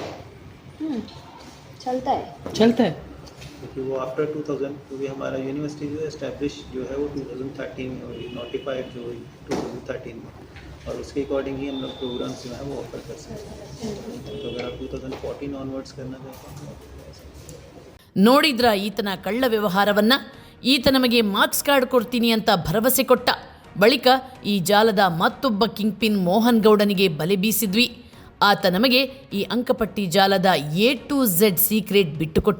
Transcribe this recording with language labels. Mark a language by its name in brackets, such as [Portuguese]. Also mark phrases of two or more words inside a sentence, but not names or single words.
[Hindi] चलता है। क्योंकि वो आफ्टर 2000, क्योंकि हमारा यूनिवर्सिटी जो एस्टेब्लिश जो है वो 2013 में हुई, नोटिफाइड जो हुई 2013 में, और उसके अकॉर्डिंग ही हम लोग प्रोग्राम्स जो है वो ऑफर कर सकते हैं। तो अगर आप 2014 ऑनवर्ड्स करना चाहते हैं। [Kannada] ನೋಡಿದ್ರ ಈತನ ಕಳ್ಳ ವ್ಯವಹಾರವನ್ನ. ಈತ ನಮಗೆ [English] marks card [Kannada] ಕೊಡ್ತೀನಿ ಅಂತ ಭರವಸೆ ಕೊಟ್ಟ. ಬಳಿಕ ಈ ಜಾಲದ ಮತ್ತೊಬ್ಬ [English] king pin [Kannada] ಮೋಹನ್ ಗೌಡನಿಗೆ ಬಲೆ ಬೀಸಿದ್ವಿ. ಆತ ನಮಗೆ ಈ ಅಂಕಪಟ್ಟಿ ಜಾಲದ [English] A to Z [Kannada] ಸೀಕ್ರೆಟ್ ಬಿಟ್ಟುಕೊಟ್ಟ.